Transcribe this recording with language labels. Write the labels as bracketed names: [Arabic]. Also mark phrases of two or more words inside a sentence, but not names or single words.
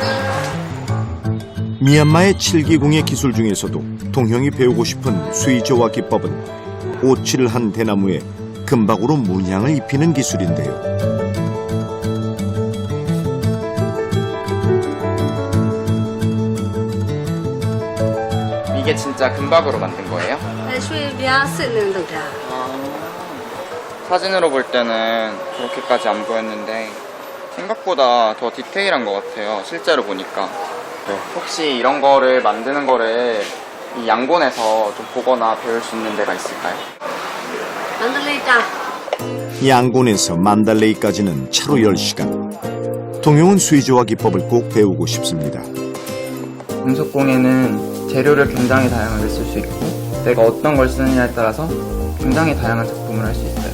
[Korean] 미얀마의 7기 공예 기술 중에서도 동형이 배우고 싶은 수이조와 기법은 오칠을 한 대나무에 금박으로 문양을 입히는 기술인데요. 이게 진짜 금박으로 만든 거예요? [Burmese] ရွှေပြားစစ်နေလို့တာ [Korean] 사진으로 볼 때는 그렇게까지 안 보였는데 생각보다 더 디테일한 것 같아요. 실제로 보니까. 네. 혹시 이런 거를 만드는 거를 이 양곤에서 좀 보거나 배울 수 있는 데가 있을까요? [Burmese] မန္တလေးတိုင်း [Korean] 양곤에서 만달레이까지는 차로 10시간. 동형은 수이조와 기법을 꼭 배우고 싶습니다. 금속공예는 재료를 굉장히 다양하게 쓸 수 있고 내가 어떤 걸 쓰느냐에 따라서 굉장히 다양한 작품을 할 수 있어요.